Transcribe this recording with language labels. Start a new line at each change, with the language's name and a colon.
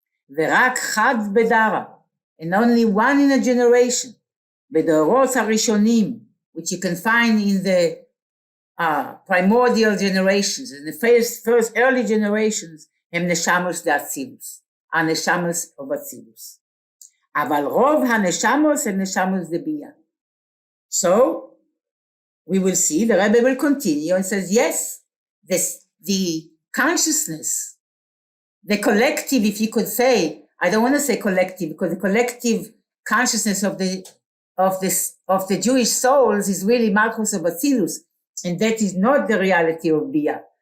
Hebrew: ורק חד בדרה,
English: and only one in a generation,
Hebrew: בדורות הראשונים,
English: which you can find in the primordial generations, in the first early generations,
Hebrew: הם נשמות דאצילוס, הנשמות
English: of אצילוס.
Hebrew: אבל רוב הנשמות הם נשמות דביה.
English: So, we will see, the Rebbe will continue and says, yes, the consciousness, the collective, if you could say, I don't want to say collective, because the collective consciousness of the Jewish souls is really Malchus of Atzilus, and that is not the reality of Bia.